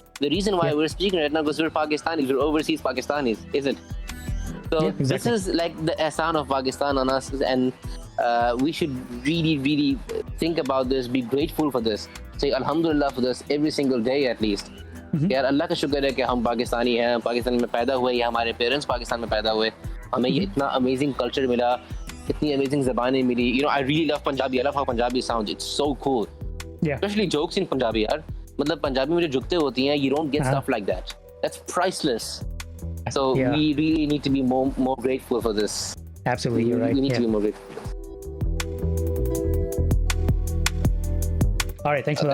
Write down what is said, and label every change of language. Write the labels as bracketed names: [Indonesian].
[English] The reason why we're speaking right now because we're Pakistanis, we're overseas Pakistanis, isn't? So this is like the ehsan of Pakistan on us, and we should really think about this, be grateful for this, say Alhamdulillah for this every single day at least. [Hindi] यार अल्लाह का शुक्र है कि हम पाकिस्तानी हैं, पाकिस्तान में पैदा हुए, या हमारे पेरेंट्स पाकिस्तान में पैदा हुए, हमें ये इतना अमेजिंग कल्चर मिला, इतनी amazing ज़बानें milli. [English] You know, I really love Punjabi. I love how Punjabi sounds. It's so cool. Yeah. Especially jokes in Punjabi, यार. [Hindi] मतलब पंजाबी में जो जुगते होती हैं, [English] you don't get stuff like that. That's priceless. So we really need to be more grateful for this. Absolutely, you're right. We need to be more grateful. All right, thanks for that.